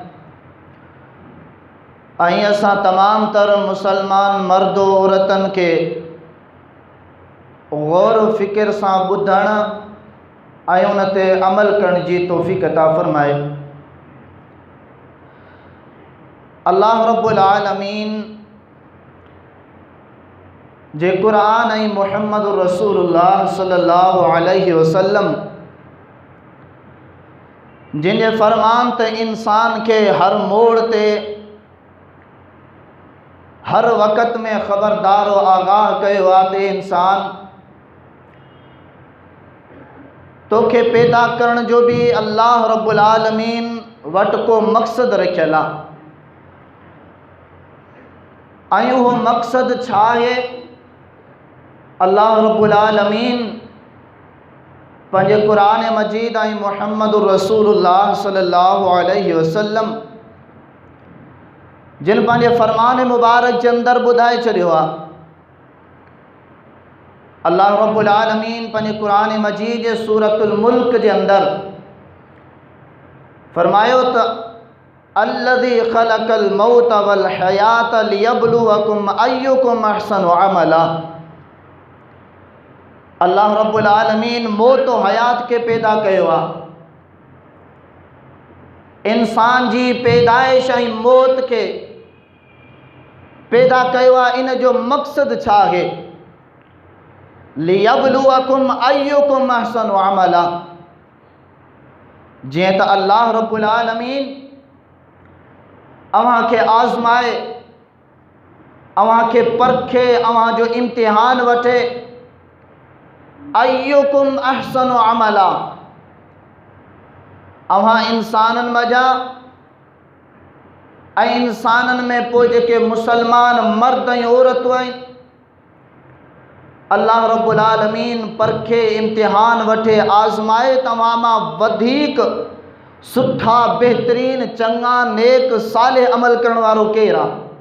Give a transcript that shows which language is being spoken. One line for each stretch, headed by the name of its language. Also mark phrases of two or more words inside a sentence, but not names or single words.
Sindhi: ऐं असां तमाम तर मुसलमान मर्द औरतन के गौर फ़िक्र सां ॿुधण ऐं उन ते अमल करण जी तौफ़ीक़ अता फ़रमाए।
Arabic: الله رب العالمين
Sindhi: जे क़ुरान ऐं मुहम्मद
Arabic: رسول الله صلى الله عليه وسلم
Sindhi: जिन जे फ़रमान ते इंसान के हर मोड़ ते हर वक़्त में ख़बरदार व आगाह कयो आहे ते इंसान तोखे पैदा करण जो भी
Arabic: الله رب العالمين
Sindhi: वट को मक़सद रखियल आहे। ऐं उहो मक़सद छा आहे?
Arabic: الله رب العالمين
Sindhi: पंहिंजे क़ुरान मजीद ऐं मुहम्मद
Arabic: رسول الله صلى الله عليه وسلم
Sindhi: जिन पंहिंजे फ़रमान मुबारक जे अंदर ॿुधाए छॾियो आहे।
Arabic: الله رب العالمين
Sindhi: पंहिंजे क़ुरान मजीद जे सूरतुल मुल्क जे अंदर फरमायो त
Arabic: الذي خلق الموت والحياة ليبلوكم أيكم أحسن عملا. الله رب العالمين
Sindhi: मौत और हयात के पैदा कयो आहे। इंसान जी पैदाइश ऐं मौत के पैदा कयो आहे। इन जो मक़सद छा आहे?
Arabic: ليبلوكم أيكم أحسن عملا.
Sindhi: जीअं त
Arabic: الله رب العالمين
Sindhi: अव्हां खे आज़माए, अव्हां खे परखे, अव्हां जो इम्तिहान वठे।
Arabic: أيكم أحسن عملا,
Sindhi: अव्हां इंसानन मजा ऐं इंसानन में पोइ जेके मुसलमान मर्द ऐं औरतूं आहिनि
Arabic: الله رب العالمين
Sindhi: परखे, इम्तिहान वठे, आज़माए तव्हां मां वधीक सुठा, बेहतरीन, चङा, नेक, सालिह अमल करण वारो केरु आहे?